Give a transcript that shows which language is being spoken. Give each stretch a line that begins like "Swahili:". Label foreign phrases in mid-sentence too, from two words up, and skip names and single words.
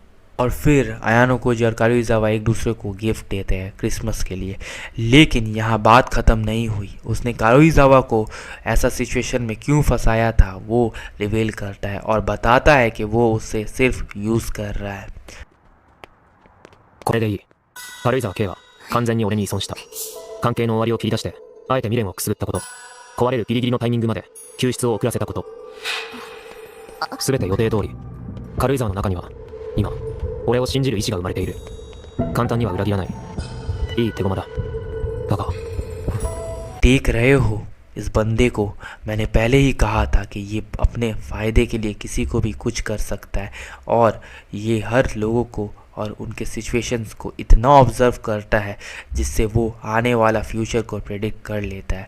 Hindi: और फिर अयानो कोजी और कारुइज़ावा एक दूसरे को गिफ्ट देते हैं क्रिसमस के लिए। लेकिन यहाँ बात ख़त्म नहीं हुई। उसने कारुइज़ावा को ऐसा सिचुएशन में क्यों फंसाया था वो रिवील करता है और बताता है कि वो उससे सिर्फ यूज़ कर रहा है।
Japanese: これでいい。軽井沢 K は完全に俺に依存した。関係の終わりを切り出してあえて未練をくすぐったこと、壊れるギリギリのタイミングまで救出を遅らせたこと、全て予定通り。軽井沢の中には今俺を信じる意志が生まれている。簡単には裏切らない。いい手駒だ。だが
Hindi: देख रहे हो इस बंदे को, मैंने पहले ही कहा था कि ये अपने फ़ायदे के लिए किसी को भी कुछ कर सकता है और ये हर लोगों को और उनके सिचुएशंस को इतना ऑब्ज़र्व करता है जिससे वो आने वाला फ्यूचर को प्रेडिक्ट कर लेता है।